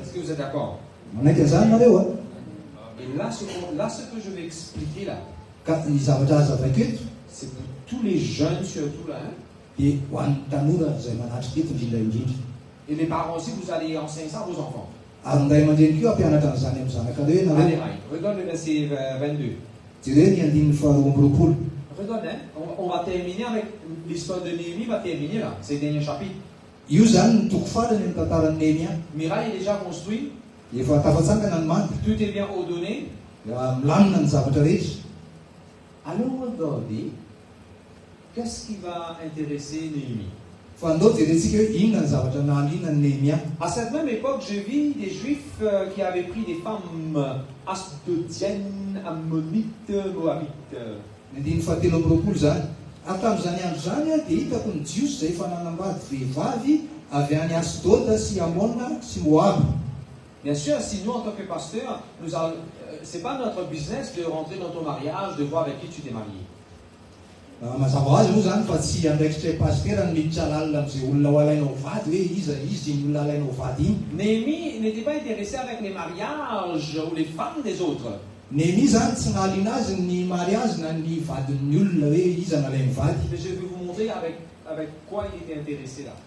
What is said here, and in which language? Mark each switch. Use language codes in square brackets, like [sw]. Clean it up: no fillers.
[fr] Est-ce que vous êtes d'accord? [mg] manaiky an'izany nareo a [fr] Et là, ce que je vais expliquer là, [mg] ka ny zavatra azavako eto [fr] c'est pour tous les jeunes surtout là. Hein? [mg] dia ho an'ny tanora izay manatrika eto indrindra indrindra [fr] Et les parents aussi, vous allez enseigner ça à vos enfants. [mg] ary nday aman-dreny keo ampianatra an'izany amin'ny zanakareo [fr] Allez, [mg] nareo [fr] Rai, regarde le verset 22. [mg] jereo ny andininy faharoa amby roapolo. [fr] Regarde, hein? On va terminer avec l'histoire de Néhémie, va terminer là. C'est le dernier chapitre. [mg] io zany ny toko farany amin'ny tantaran'ny Néhémia [fr] Mirail est déjà construit, [mg] efa tafatsangana ny mandy [fr] tout est bien ordonné. [mg] milamina ny zavatra rehetra. [fr] Alors regardez, qu'est-ce qui va intéresser Néhémie? [mg] fa andao jerentsika hoe inona ny zavatra nahaliana ny Néhémia. [fr] À cette même époque, je vis des juifs qui avaient pris des femmes asdodiennes, ammonites, moabites. [mg] ny andiny fahatelo amby roapolo zany ary tamin'izany andro zany a dia hitako ny jiosy izay efa nanambady vehivavy avy any Asdôda sy Amona sy Moab. [fr] Bien sûr, si nous, en tant que pasteurs, c'est pas notre business de rentrer dans ton mariage, de voir avec qui tu t'es marié. [mg] mazava ho azy moa zany fa tsy andraikitray pastera ny miditra lalina amin'izay olona ho alainao vady hoe izy ny olona alainao vady iny. [fr] Néhémie n'était pas intéressé avec les mariages ou les femmes des autres. [mg] Néhémie zany tsy nahaliana azy ny mariage na ny vadin'ny olona hoe iza nalainy vady. [fr] Mais je vais vous montrer avec quoi il était intéressé là.